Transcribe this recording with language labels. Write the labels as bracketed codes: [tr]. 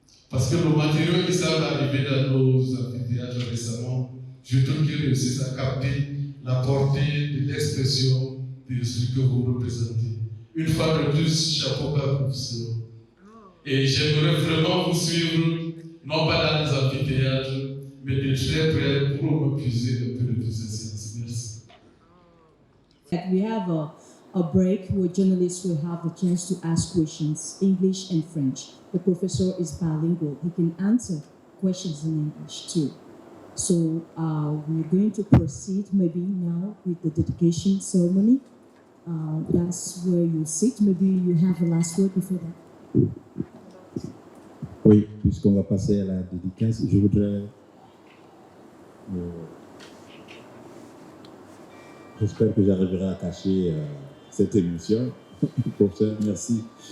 [fr] Parce que le matériau qui semble arriver dans nos amphithéâtres récemment, je trouve qu'ils réussissent à capter la portée de l'expression de ce que vous représentez. Une fois de plus, chapeau bas, professeur. Et j'aimerais vraiment vous suivre, non pas dans les amphithéâtres, mais de très près pour me puiser un peu de ces séances. Merci. [en] We have a break where journalists will have the chance to ask questions, English and French. The professor is bilingual. He can answer questions in English too. So we're going to proceed maybe now with the dedication ceremony. That's where you sit. Maybe you have a last word before that. [fr] Oui, puisqu'on va passer à la dédicace, je voudrais... j'espère que j'arriverai à cacher cette émission. Professeur, merci.